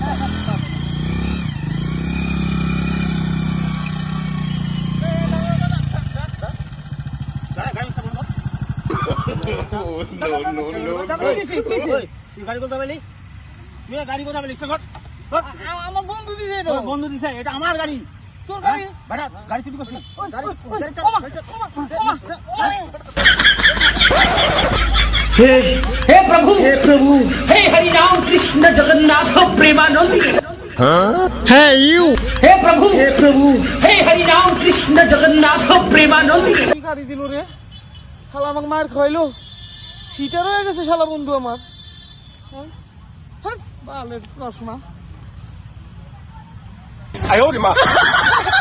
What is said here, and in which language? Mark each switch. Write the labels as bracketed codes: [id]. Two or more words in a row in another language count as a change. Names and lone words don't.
[bn] গাড়ি কোথায় পেলি? তুই গাড়ি কোথায় পেলি? আমার বন্ধু দিছে। বন্ধু দিছে? এটা আমার গাড়ি। তোর গাড়ি? গাড়ি চুরি করছিস? [hi] हे प्रभु हे हरि राम कृष्ण जगन्नाथ प्रेमानंद [en] hey you [hi] हे प्रभु हे हरि राम कृष्ण जगन्नाथ प्रेमानंद। [bn] কি গাড়ি দিল রে? শালা আমাকে মার খাইলো, সিটার হয়ে গেছে শালা বন্ধু আমার। বালের প্রশ্ন।